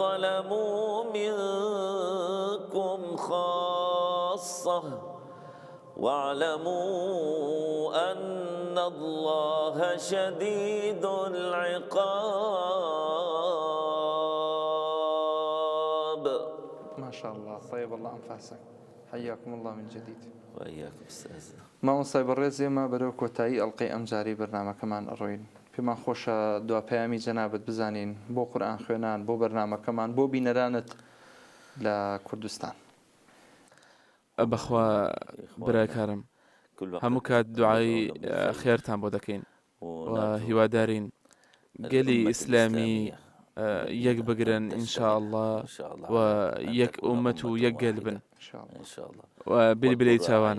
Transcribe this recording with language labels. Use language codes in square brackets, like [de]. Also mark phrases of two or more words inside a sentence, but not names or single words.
[ar] ظلموا منكم خاصة واعلموا أن الله شديد العقاب. ما شاء الله، طيب الله أنفاسك، حياكم الله من جديد. وإياكم أستاذ. [ckb] مامۆستای بەڕێز ئێمە بەرەو کۆتایی ئەڵقەی ئەم جارەی بەرنامەکەمان ئەڕۆین. پێمان خۆشە دواپەیامی جەنابەت بزانین بۆ قورئان خوێنان، بۆ بەرنامەکەمان، بۆ بینەرانت لە کوردستان. بەخوا براکارم هەموو کات دوعای خێرتان بۆ دەکەین و هیوادارین گەلی ئیسلامی یەک بگرن ئینشاءالله و یەک ئومەت و یەک گەل بن و بیلبلەی چاوانە.